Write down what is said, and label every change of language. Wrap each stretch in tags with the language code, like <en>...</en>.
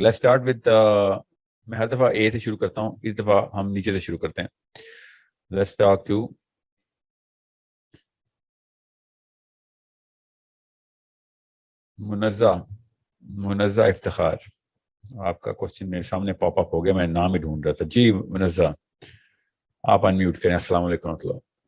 <en>Let's start with</en> <hi>मैं हर दफ़ा ए से शुरू करता हूँ, इस दफ़ा हम नीचे से शुरू करते हैं.</hi> <en>Let's talk to Munazza Iftikhar.</en> <hi>आपका क्वेश्चन मेरे सामने पॉप अप हो गया, मैं नाम ही ढूंढ रहा था. जी मुनज़्ज़ा, आप अनम्यूट करें. अस्सलाम वालेकुम रहमतुल्लाह.</hi>